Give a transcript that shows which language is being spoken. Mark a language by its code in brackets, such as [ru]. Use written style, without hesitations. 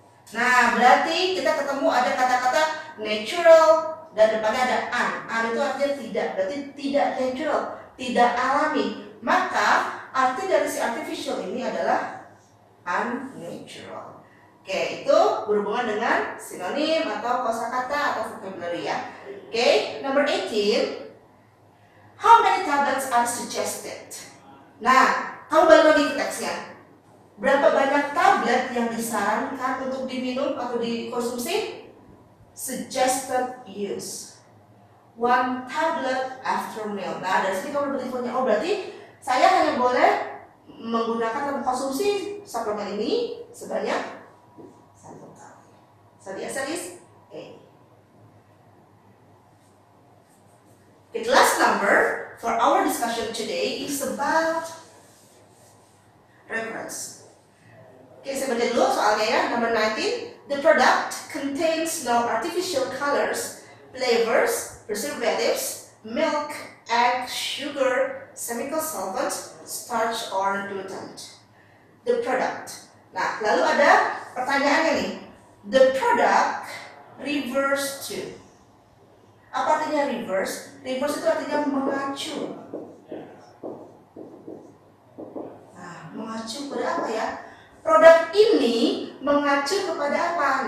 [id] Nah berarti kita ketemu ada kata-kata natural dan depannya ada an itu artinya tidak, berarti tidak natural, tidak alami. Maka arti dari si artificial ini adalah unnatural. Oke, itu berhubungan dengan sinonim atau kosakata atau vocabulary ya. [en] Oke, number 18. How many tablets are suggested? [id] Nah, kamu balik lagi ke teksnya. Berapa banyak tablet yang disarankan untuk diminum atau dikonsumsi? [en] Suggested use 1 tablet after meal. [id] Nah dari sini kamu dapat infonya. Oh berarti saya hanya boleh menggunakan atau mengkonsumsi suplemen ini sebanyak 1 kali. [en] So the answer is A. Okay, the last number for our discussion today is about reference. [id] Oke, saya baca dulu soalnya ya. [en] Number 19. The product contains no artificial colors, flavors, preservatives, milk, egg, sugar, chemical solvent, starch, or gluten. The product. [id] Nah, lalu ada pertanyaannya nih. [en] The product refers to. [id] Apa artinya reverse? Reverse itu artinya mengacu. Nah, mengacu pada apa ya? Produk ini mengacu kepada apa?